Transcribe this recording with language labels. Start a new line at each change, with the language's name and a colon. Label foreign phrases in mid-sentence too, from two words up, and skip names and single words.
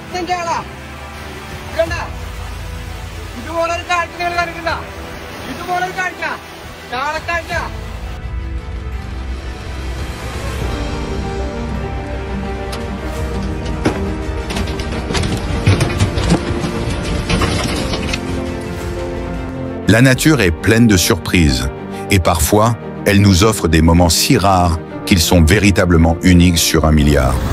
Malayalam: കാഴ്ചകളാ ഇതുപോലെ ഒരു കാഴ്ച നിങ്ങൾ കണ്ടിട്ടുണ്ടോ? ഇതുപോലൊരു കാഴ്ച കാളക്കാഴ്ച.
French: La nature est pleine de surprises et parfois, elle nous offre des moments si rares qu'ils sont véritablement uniques sur un milliard.